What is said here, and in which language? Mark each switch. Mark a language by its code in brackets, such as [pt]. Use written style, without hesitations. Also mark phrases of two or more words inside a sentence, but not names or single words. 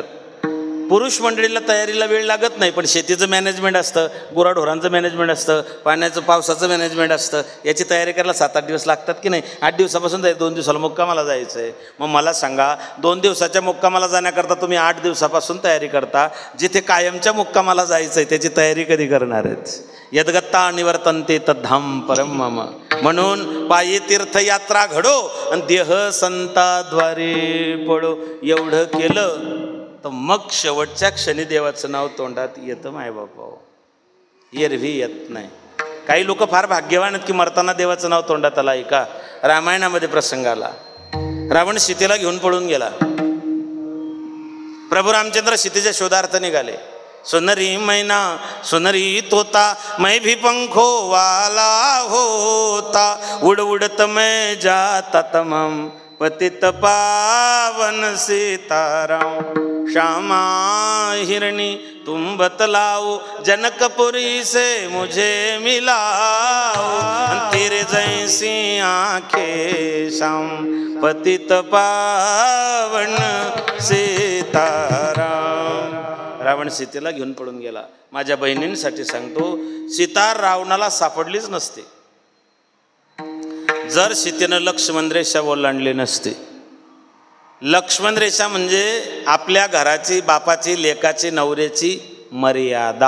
[mr] पुरुष मंडळीला तयारीला वेळ लागत नाही, पण शेतीचं मॅनेजमेंट असतं, गुराढोरांचं मॅनेजमेंट असतं, पाण्याचं पावसाचं मॅनेजमेंट असतं, याची तयारी करायला 7-8 दिवस लागतात की नाही? 8 दिवसापासून 2 दिवसाला मुक्कामाला जायचं आहे. मग मला सांगा, 2 दिवसाच्या मुक्कामाला जाण्याकरता तुम्ही 8 दिवसापासून तयारी करता, जिथे कायमच्या मुक्कामाला जायचं आहे त्याची तयारी कधी करणार आहेत? [sa] यद्गत्ता निवर्तन्ते तद्धाम परम मम. [mr] म्हणून पायी तीर्थयात्रा घडो आणि देह संताद्वारे पडो. एवढं केलं तर मग शेवटच्या क्षणी देवाचं नाव तोंडात येतं मायबापा, एरवी येत नाही. काही लोक फार भाग्यवान आहेत की मरताना देवाचं नाव तोंडात आलं. ऐका, रामायणामध्ये प्रसंग आला, रावण सीतेला घेऊन पळून गेला. प्रभू रामचंद्र सीतेच्या शोधार्थ निघाले. [hi] सुनरी मैना सुनरी तोता मैं भी पंखो वाला होता, उड़ उड़त मैं जाता तमाम पतित पावन सीताराम. श्यामा हिरणी तुम बतलाओ, जनकपुरी से मुझे मिलाओ, तेरे जैसी आंखें श्याम पतित पावन सीताराम. [mr] रावण सीतेला घेऊन पळून गेला. माझ्या बहिणींसाठी सांगतो, सीता रावणाला सापडलीच नसते जर सीतेनं लक्ष्मण रेषा ओलांडली नसते. लक्ष्मण रेषा म्हणजे आपल्या घराची, बापाची, लेकाची, नवऱ्याची मर्यादा.